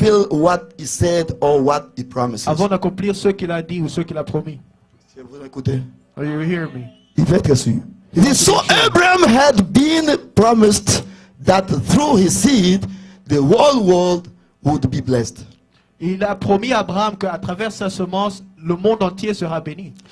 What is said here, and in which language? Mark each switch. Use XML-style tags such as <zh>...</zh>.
<en>what he said or what he promises.</en> <fr>avant d'accomplir ce qu'il a dit ou ce qu'il a promis. Si vous écoutez,</fr> <en>Are you hearing me?</en> <fr>il veut être sûr. Il dit,</fr> <en>so Abraham had been promised that through his seed the whole world would be blessed.</en> <fr>Il a promis à Abraham qu'à travers sa semence, le monde entier sera béni.</fr>